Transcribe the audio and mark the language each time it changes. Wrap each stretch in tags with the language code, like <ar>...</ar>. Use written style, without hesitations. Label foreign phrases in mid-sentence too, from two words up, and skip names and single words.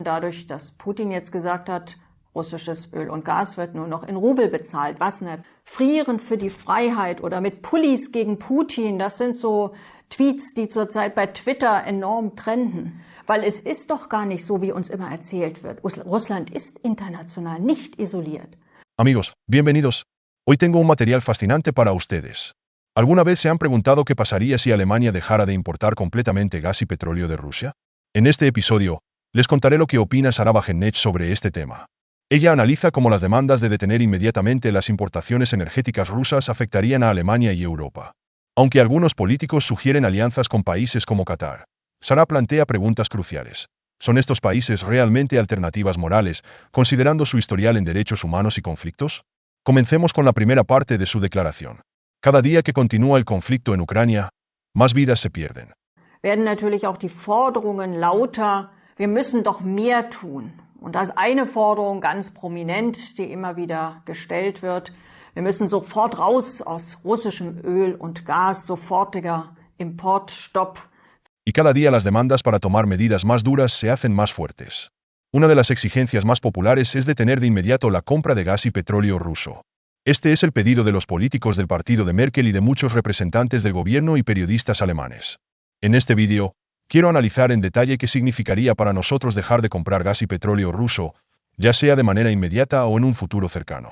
<de>Dadurch, dass Putin jetzt gesagt hat, russisches Öl und Gas wird nur noch in Rubel bezahlt, was nicht? Frieren für die Freiheit oder mit Pullis gegen Putin, das sind so Tweets, die zurzeit bei Twitter enorm trenden. Weil es ist doch gar nicht so, wie uns immer erzählt wird. Russland ist international nicht isoliert.</de> <es>Amigos, bienvenidos. Hoy tengo un material fascinante para ustedes. ¿Alguna vez se han preguntado qué pasaría si Alemania dejara de importar completamente gas y petróleo de Rusia? En este episodio, les contaré lo que opina Sara Wagenknecht sobre este tema. Ella analiza cómo las demandas de detener inmediatamente las importaciones energéticas rusas afectarían a Alemania y Europa. Aunque algunos políticos sugieren alianzas con países como Qatar, Sara plantea preguntas cruciales. ¿Son estos países realmente alternativas morales, considerando su historial en derechos humanos y conflictos? Comencemos con la primera parte de su declaración. Cada día que continúa el conflicto en Ucrania, más vidas se pierden.</es> <de>Werden natürlich auch die Forderungen lauter, wir müssen doch mehr tun. Und da ist eine Forderung ganz prominent, die immer wieder gestellt wird. Wir müssen sofort raus aus russischem Öl und Gas, sofortiger Importstopp.</de> <es>Y cada día las demandas para tomar medidas más duras se hacen más fuertes. Una de las exigencias más populares es detener de inmediato la compra de gas y petróleo ruso. Este es el pedido de los políticos del partido de Merkel y de muchos representantes del gobierno y periodistas alemanes. En este vídeo, quiero analizar en detalle qué significaría para nosotros dejar de comprar gas y petróleo ruso, ya sea de manera inmediata o en un futuro cercano.</es>